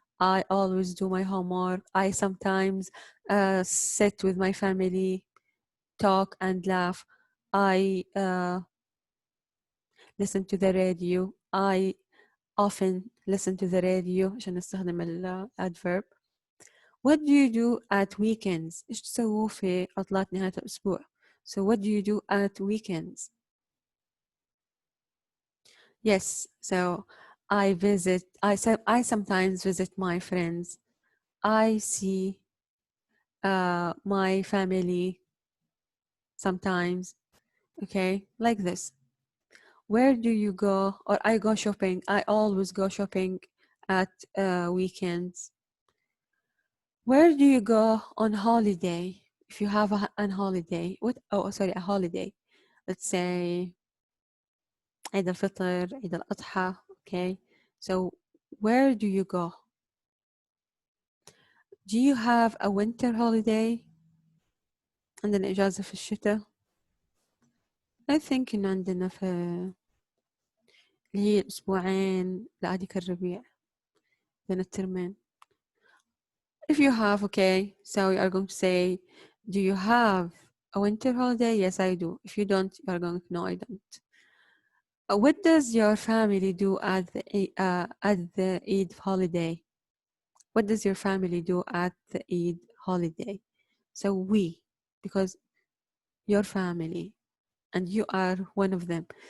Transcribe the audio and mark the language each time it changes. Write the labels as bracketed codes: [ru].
[en] I always do my homework. I sometimes sit with my family, talk and laugh. I listen to the radio. I often listen to the radio [ar] عشان نستخدم الادverb. [en] What do you do at weekends? [ar] إيش تسووا في عطلات نهاية الأسبوع? [en] So what do you do at weekends? Yes, so I sometimes visit my friends. I see my family sometimes. Okay, like this. Where do you go? Or I go shopping. I always go shopping at weekends. Where do you go on holiday? If you have a holiday, a holiday. Let's say عيد الفطر, عيد الأضحى. Okay, so where do you go? Do you have a winter holiday? [ar] عندنا إجازة في الشتاء. [en] I think [ar] إنه عندنا في اللي هي الأسبوعين لعادك الربيع بين الترمين. [en] If you have, okay, so you are going to say, do you have a winter holiday? Yes, I do. If you don't, you are going to no, I don't. What does your family do at the Eid holiday? What does your family do at the Eid holiday? So we, because your family and you are one of them.